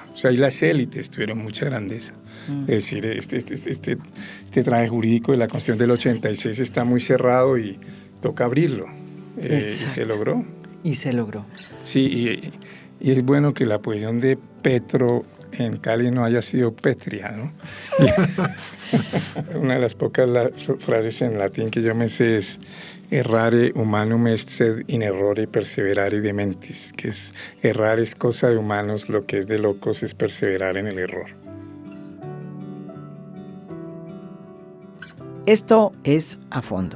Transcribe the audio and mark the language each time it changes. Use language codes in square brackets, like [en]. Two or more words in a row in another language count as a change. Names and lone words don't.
[es] O sea, y las élites tuvieron mucha grandeza. Es decir, este traje jurídico de la Constitución del 86 está muy cerrado y toca abrirlo. Y se logró. Y se logró. Sí, y es bueno que la posición de Petro en Cali no haya sido pétrea, ¿no? Una de las pocas frases en latín que yo me sé es [la] errare humanum est sed in errore perseverare de mentis, [es] que es errar es cosa de humanos, lo que es de locos es perseverar en el error. Esto es A Fondo.